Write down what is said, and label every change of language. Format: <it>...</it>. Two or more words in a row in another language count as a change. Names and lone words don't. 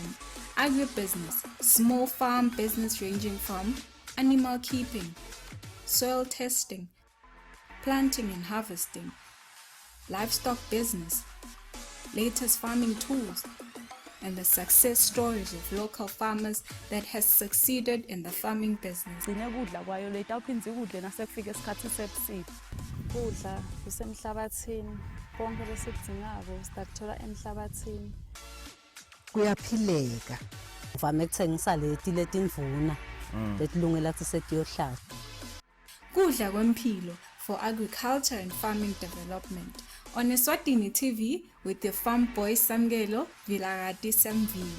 <en>Agribusiness, small farm business ranging from animal keeping, soil testing, planting and harvesting, livestock business, latest farming tools, and the success stories of local farmers that has succeeded in the farming business.</en> <ss>Kudla kwayo le tawuphinza ukudle nasekufika isikhathi sebusika. Kudla kusemhlabathini, konke lesikudingako sitathola emhlabathini. Kuyaphileka. Uvame ukuthengisa leti letinvuna letilungela ukuthi setiyohlala. Kudla kwempilo</ss> <en>for agriculture and farming development. On Eswatini TV with the farm boy Samgelo Vilagati Samvini.</en>